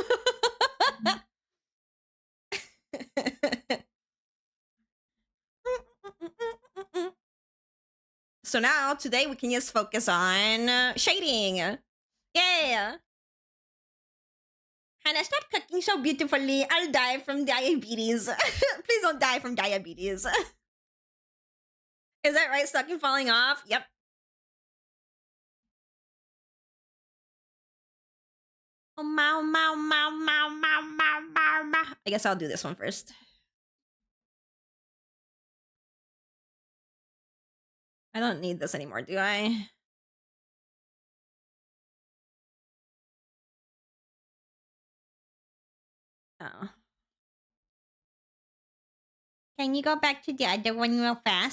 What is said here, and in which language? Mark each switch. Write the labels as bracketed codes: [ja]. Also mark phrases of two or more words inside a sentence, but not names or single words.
[en] So now, today we can just focus on shading. Yeah. Hannah, stop cooking so beautifully. I'll die from diabetes. Please don't die from diabetes. Is that right? Stuck and falling off? Yep. Oh, mau, mau, mau, mau, mau, mau, mau, mau. I guess I'll do this one first. I don't need this anymore, do I? Oh. Can you go back to the other one real fast?